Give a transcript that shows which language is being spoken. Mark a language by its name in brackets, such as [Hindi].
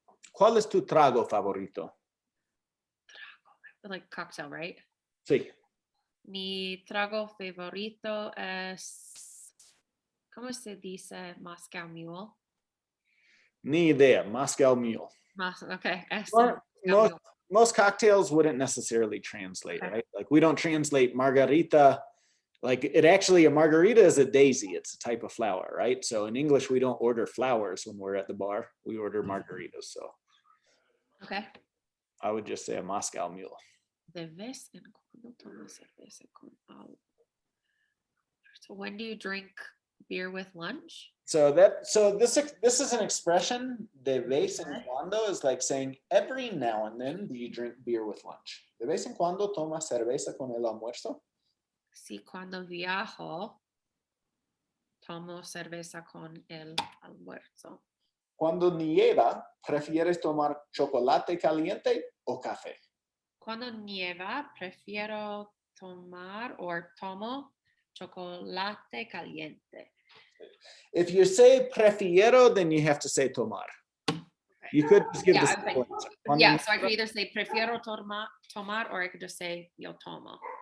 [Spanish] ¿Cuál es tu trago favorito? [English] Like cocktail, right? [Spanish] Sí. Mi trago favorito es, ¿cómo se dice Moscow Mule? Ni idea. Moscow Mule. [English] Okay, Or Moscow Mule. most cocktails wouldn't necessarily translate, Okay. right? Like we don't translate margarita. Like it actually, a margarita is a daisy. It's a type of flower, right? So in English, we don't order flowers when we're at the bar. We order margaritas. So Okay. I would just say a Moscow Mule. [Spanish] De vez en cuando tomo cerveza con algo. [English] So when do you drink beer with lunch? So this is an expression, [Spanish] de vez en cuando, [English] is like saying every now and then do you drink beer with lunch. [Spanish] De vez en cuando tomas cerveza con el almuerzo. Sí, cuando viajo, tomo cerveza con el almuerzo. Cuando nieva, ¿prefieres tomar chocolate caliente o café? Cuando nieva, prefiero tomar o tomo chocolate caliente. [English] If you say prefiero, then you have to say tomar. You could just give the simple answer. Yeah, so I could either say [Spanish] prefiero tomar [English] or I could just say [Spanish] yo tomo.